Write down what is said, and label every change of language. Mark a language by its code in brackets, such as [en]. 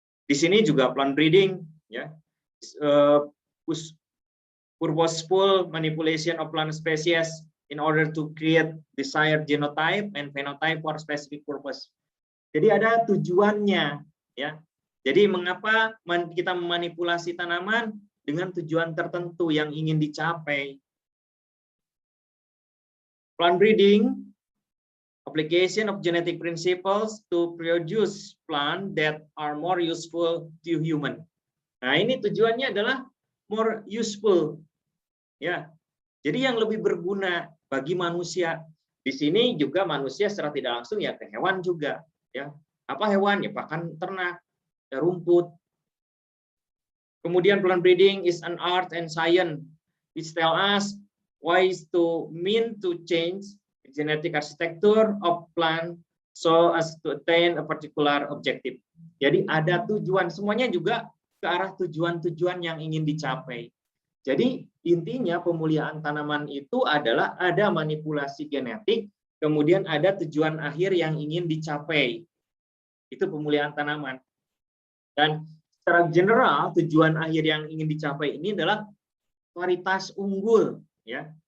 [id] Di sini juga [en] plant breeding, ya, purposeful manipulation of plant species in order to create desired genotype and phenotype for specific purpose. [id] Jadi ada tujuannya, ya. Jadi mengapa kita memanipulasi tanaman dengan tujuan tertentu yang ingin dicapai. [en] Plant breeding, application of genetic principles to produce plant that are more useful to human. [id] Nah, ini tujuannya adalah [en] more useful, [id] ya. Jadi yang lebih berguna bagi manusia. Di sini juga manusia secara tidak langsung, ya, ke hewan juga, ya. Apa hewan? Ya, pakan ternak, ya, rumput. [en] Kemudian plant breeding is an art and science which tell us ways to change genetic architecture of plant so as to attain a particular objective. [id] Jadi ada tujuan, semuanya juga ke arah tujuan-tujuan yang ingin dicapai. Jadi intinya pemuliaan tanaman itu adalah ada manipulasi genetik, kemudian ada tujuan akhir yang ingin dicapai. Itu pemuliaan tanaman. Dan secara general tujuan akhir yang ingin dicapai ini adalah varietas unggul, ya.